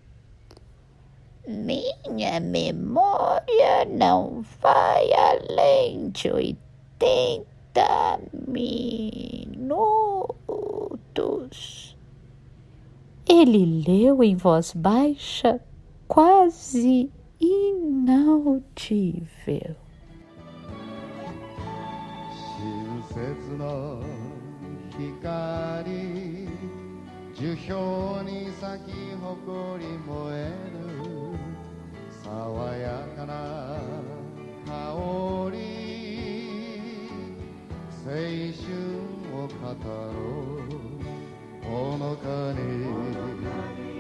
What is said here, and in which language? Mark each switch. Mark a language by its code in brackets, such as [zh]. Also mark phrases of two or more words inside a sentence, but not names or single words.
[pt] Minha memória não vai além de 80 minutos. Ele leu em voz baixa, quase inaudível. [ja] 親切の光樹氷に咲き誇り燃える爽やかな香り青春を語ろうほのかに